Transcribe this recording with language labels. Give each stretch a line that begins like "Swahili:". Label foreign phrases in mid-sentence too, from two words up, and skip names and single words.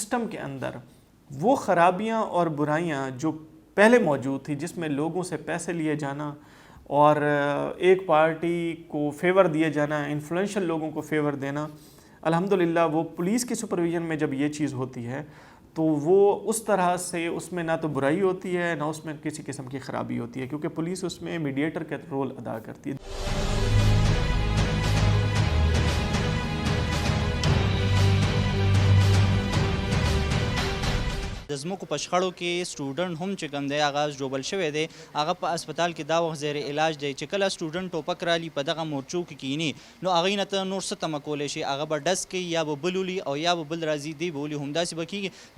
Urdu: کہ سسٹم کے اندر وہ خرابیاں اور برائیاں جو پہلے موجود تھی، جس میں لوگوں سے پیسے لیے جانا اور ایک پارٹی کو فیور دیے جانا، انفلوئنشل لوگوں کو فیور دینا، الحمدللہ وہ پولیس کی سپرویژن میں جب یہ چیز ہوتی ہے تو وہ اس طرح سے اس میں نہ تو برائی ہوتی ہے نہ اس میں کسی قسم کی خرابی ہوتی ہے، کیونکہ پولیس اس میں میڈیئیٹر کا رول ادا کرتی ہے.
Pashto: د ځمکو په شخړو کې سټوډنټ هم چې کوم دی هغه ژوبل شوی دی، هغه په هسپتال کې دا وخت زیر علاج دی چې کله سټوډنټ ټوپک رالي په دغه مورچو کې کینی نو هغې نه ته نور څه تمه کولی شي، هغه به ډز کوي یا به بل ولي او یا به بل راځي دی به ولي، همداسې به کېږي.